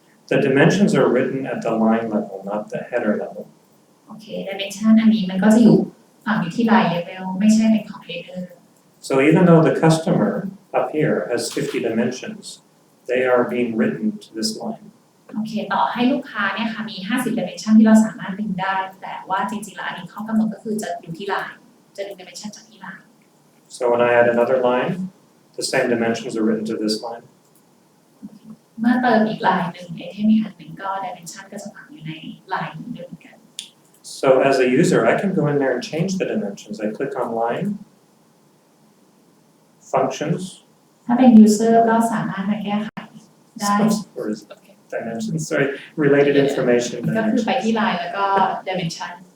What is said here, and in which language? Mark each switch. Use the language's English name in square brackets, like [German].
[English] The dimensions are written at the line level, not the header level. [Thai] โอเค dimension อันนี้มันก็จะอยู่ฝังอยู่ที่ line level ไม่ใช่เป็นของ header [English] So even though the customer up here has 50 dimensions, they are being written to this line. [Thai] โอเคต่อให้ลูกค้าเนี่ยค่ะมี50 dimension ที่เราสามารถดึงได้แต่ว่าจริงๆแล้วอันนี้ข้อกำหนดก็คือจะอยู่ที่ line จะดึง dimension จากที่ line [English] So when I add another line, the same dimensions are written to this line. [Thai] เมื่อเติมอีก line หนึ่งไอเทมอีกอันหนึ่งก็ dimension ก็จะฝังอยู่ใน ในไลน์ด้วยเหมือนกัน [English] So as a user, I can go in there and change the dimensions. I click on line, functions, [Thai] ถ้าเป็น user ก็สามารถมาแก้ไขได้ [English] or is it dimensions? Sorry, related information [Thai] ก็คือ [English] dimensions. [Thai] ไปที่ไลน์แล้วก็ dimension